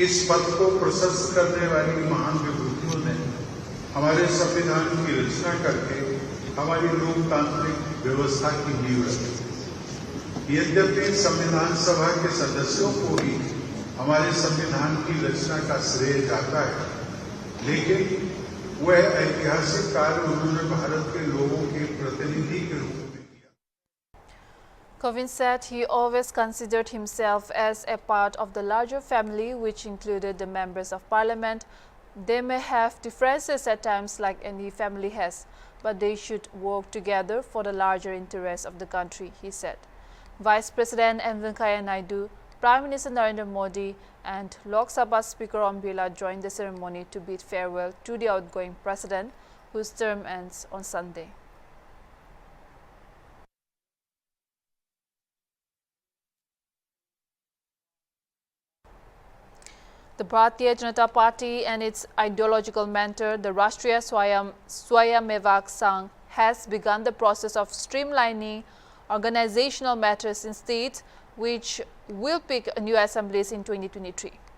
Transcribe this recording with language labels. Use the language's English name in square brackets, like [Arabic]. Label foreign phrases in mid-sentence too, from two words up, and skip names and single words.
[Hindi] इस पथ को प्रशस्त करने वाली महान विभूतियों ने हमारे संविधान की रचना करके हमारी लोकतांत्रिक व्यवस्था की नींव रखी। यद्यपि संविधान सभा के सदस्यों को ही हमारे संविधान की रचना का श्रेय जाता है, लेकिन वह ऐतिहासिक कार्य उन्होंने भारत के लोगों के प्रतिनिधि के रूप में किया। [English] Kovind said he always considered himself as a part of the larger family, which included the members of parliament. They may have differences at times like any family has, but they should work together for the larger interests of the country, he said. Vice President M. Venkaiah Naidu, Prime Minister Narendra Modi and Lok Sabha Speaker Om Birla joined the ceremony to bid farewell to the outgoing president, whose term ends on Sunday. The Bharatiya Janata Party and its ideological mentor, the Rashtriya Swayamsevak Sangh, has begun the process of streamlining organizational matters in states, which will pick new assemblies in 2023.